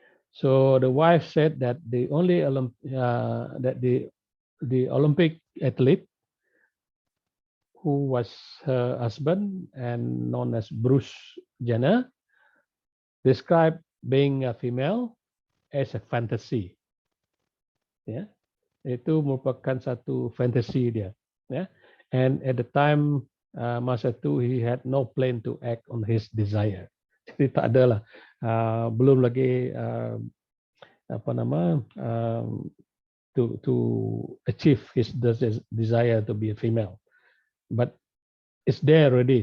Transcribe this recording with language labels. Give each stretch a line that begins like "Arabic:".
English: So the wife said that the only Olympic athlete who was her husband and known as Bruce Jenner described being a female as a fantasy.
Malay: Ya, itu merupakan satu fantasi dia.
English: Ya, and at the time
Malay: masa itu
English: he had no plan to act on his desire.
Malay: Jadi tak ada lah. Belum lagi apa nama
English: to achieve his desire to be a female, but it's there already.